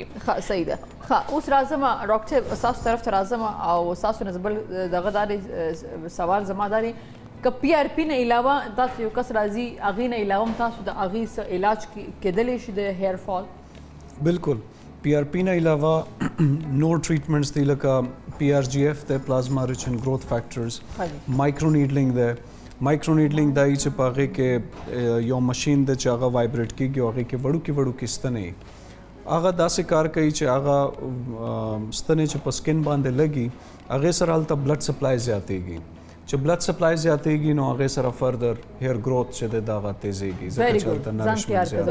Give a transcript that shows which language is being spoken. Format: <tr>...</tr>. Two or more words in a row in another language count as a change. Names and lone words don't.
<ps>ښه صحیح ده ښه اوس راځم ډاکټر صاحب ستاسو طرف ته راځم او ستاسو نه بل دغه دا دی سوال زما دا دی که پی آر پی نه علاوه تاسو یو کس راځي هغې نه علاوه هم تاسو د هغې څه علاج کیدلی شي د</ps> <en>hair fall</en> <ps>بالکل پی آر پی نه علاوه نور ټریټمنټس دي لکه پی آر جی ایف دی</ps> <en>plasma rich and growth factors micro needling</en> <ps>دی</ps> <en>micro needling</en> <ps>دا چې په هغې کې یو مشین دی چې هغه وایبریټ کېږي او هغې کې وړوکې ستنې هغه داسې کار کوي چې هغه ستنې چې په سکن باندې لګي هغې سره هلته</ps> <en>blood supply</en> <ps>زیاتېږي چې</ps> <en>blood supply</en> <ps>زیاتېږي نو هغې سره</ps> <en>further hair growth</en> <ps>چې دی دا هغه تیزېږي ځکه چې هلته نریشمنټ زیات</ps>